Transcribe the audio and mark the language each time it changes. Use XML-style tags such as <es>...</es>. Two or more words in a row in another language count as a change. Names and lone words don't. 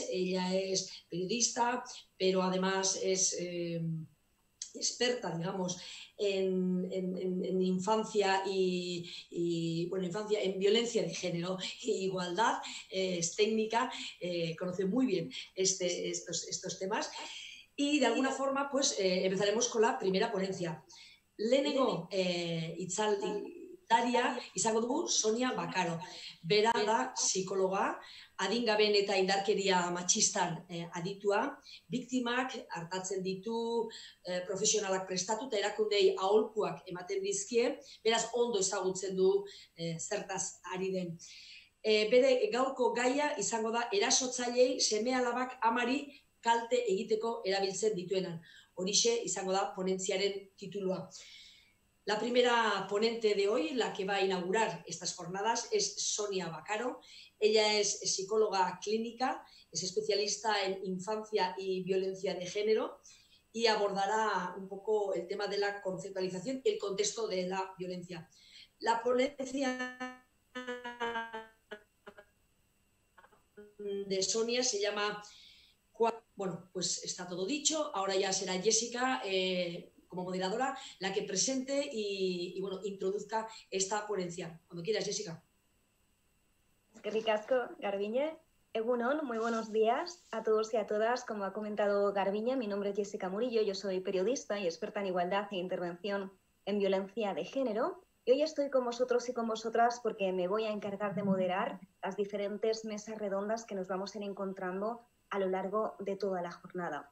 <es>Ella es periodista, pero además es experta, digamos, en infancia en violencia de género e igualdad, es técnica, conoce muy bien estos temas y de alguna forma pues empezaremos con la primera ponencia.</es> <eu>Lehenengo hitzaldaria izango dugu Sonia Bakaro. Bera da psikologa, adingaben eta indarkeria matxistan aditua, biktimak artatzen ditu, profesionalak prestatu eta erakundei aholkuak ematen dizkie, beraz ondo ezagutzen du zertaz ari den. Bere gaurko gaia izango da erasotzailei seme-alabak amari kalte egiteko erabiltzen dituenan. Horixe izango da ponentziaren titulua.</eu> <es>La primera ponente de hoy, la que va a inaugurar estas jornadas, es Sonia Bakaro. Ella es psicóloga clínica, es especialista en infancia y violencia de género y abordará un poco el tema de la conceptualización y el contexto de la violencia. La ponencia de Sonia se llama... Bueno, pues está todo dicho. Ahora ya será Jessica, como moderadora, la que presente y introduzca esta ponencia. Cuando quieras, Jessica.</es> <eu>Eskerrik asko, Garbiñe. Egunon,</eu> <es>muy buenos días a todos y a todas. Como ha comentado Garbiñe, mi nombre es Jessica Murillo, yo soy periodista y experta en igualdad e intervención en violencia de género. Y hoy estoy con vosotros y con vosotras porque me voy a encargar de moderar las diferentes mesas redondas que nos vamos a ir encontrando a lo largo de toda la jornada.</es>